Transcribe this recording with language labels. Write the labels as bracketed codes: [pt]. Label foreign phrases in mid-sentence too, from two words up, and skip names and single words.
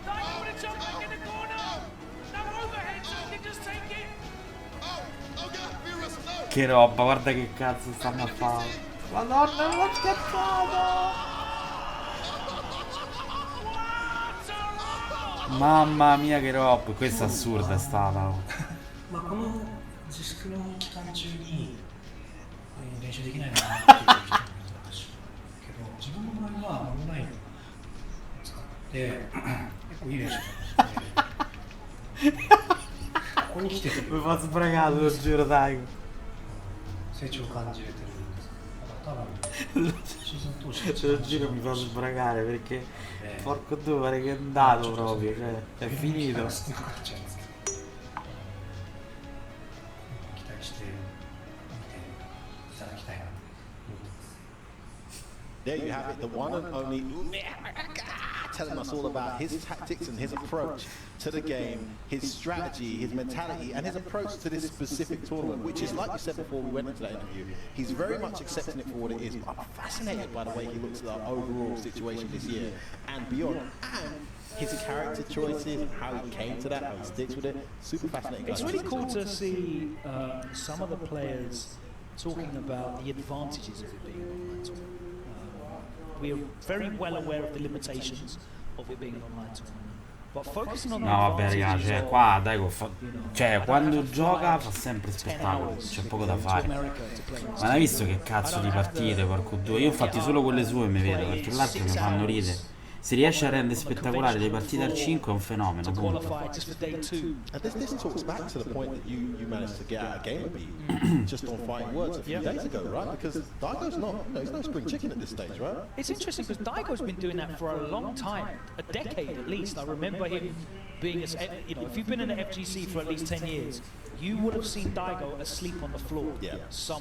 [it] Che roba, guarda che cazzo stanno a fare. Madonna, l'ho schiacciato! Mamma mia che roba, questa è assurda è stata. [ja] 練習できないなっていう人もいると思うんですけど、自分の場合はオンラインを使って結構いい練習ができて、ここに来てる。 [it] Mi fa sbragato, lo giuro, dai. [ja] 成長を感じれてるんです。多分シーズン通して [it] Ce lo giro mi fa sbragare perché porco due pare che è andato proprio, cioè è finito. [ja] 期待して見ていただきたいなと思ってます。 [en] There you have it, the one and only telling us all about his tactics and his approach to the game, his strategy, his mentality, and his approach to this specific tournament, which is, like you said before we went into that interview, he's very much accepting it for what it is. But I'm fascinated by the way he looks at the overall situation this year and beyond, and his character choices, how he came to that, how he sticks with it. Super fascinating. It's really cool to see some of the players talking about the advantages of it being an online tournament. We are very well aware of the limitations of it being an online tournament. But focusing on the [it] No vabbè raga, [en] advantages [it] cioè [en] of, [it] qua Daigo fa... cioè quando gioca fa sempre spettacolo, c'è poco da fare. Ma hai visto che cazzo di partite, porco due? Io ho fatti solo quelle sue e mi vedo, perché l'altro mi fanno ridere. Se riesce a rendere spettacolare le partite al 5 è un fenomeno, punto. [en] And this talks back to the point that you managed to get out of game beat just on fighting words a few days ago, right? Because Daigo's not, he's no spring chicken at this stage, right? It's interesting because Daigo's been doing that for a long time, a decade at least. I remember him being, if you've been in the FGC for at least 10 years, you would have seen Daigo asleep on the floor somewhere.